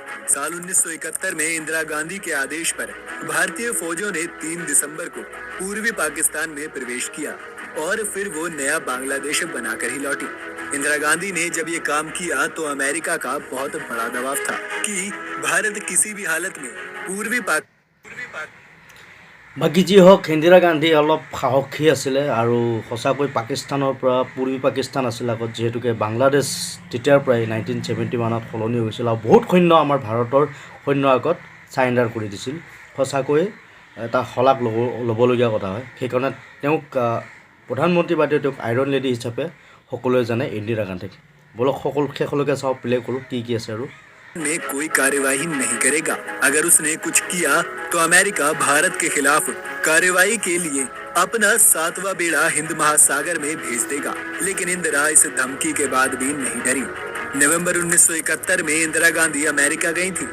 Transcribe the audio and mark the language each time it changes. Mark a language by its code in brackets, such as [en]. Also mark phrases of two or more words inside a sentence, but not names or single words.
[hi] साल 1971 में इंदिरा गांधी के आदेश पर भारतीय फौजों ने 3 दिसंबर को पूर्वी पाकिस्तान में प्रवेश किया और फिर वो नया बांग्लादेश बनाकर ही लौटी। इंदिरा गांधी ने जब ये काम किया तो अमेरिका का बहुत बड़ा दबाव था कि भारत किसी भी हालत में पूर्वी पाक [as] বাকী যি হওক ইন্দিৰা গান্ধী অলপ সাহসী আছিলে আৰু সঁচাকৈ পাকিস্তানৰ পৰা পূৰ্বী পাকিস্তান আছিল আগত, যিহেতুকে বাংলাদেশ তেতিয়াৰ পৰাই 1971ত সলনি হৈছিল আৰু বহুত সৈন্য আমাৰ ভাৰতৰ সৈন্য আগত চাৰেণ্ডাৰ কৰি দিছিল। সঁচাকৈ এটা শলাগ ল'বলগীয়া কথা হয়। সেইকাৰণে তেওঁক প্ৰধানমন্ত্ৰী বাদে তেওঁক [en] iron lady [as] হিচাপে সকলোৱে জানে ইন্দিৰা গান্ধীক। বলক সকলো শেষলৈকে চাওঁ, প্লে কৰোঁ কি কি আছে আৰু। [hi] में कोई कार्यवाही नहीं करेगा। अगर उसने कुछ किया तो अमेरिका भारत के खिलाफ कार्यवाही के लिए अपना 7वां बेड़ा हिंद महासागर में भेज देगा। लेकिन इंदिरा इस धमकी के बाद भी नहीं डरी। नवंबर 1971 में इंदिरा गांधी अमेरिका गई थी।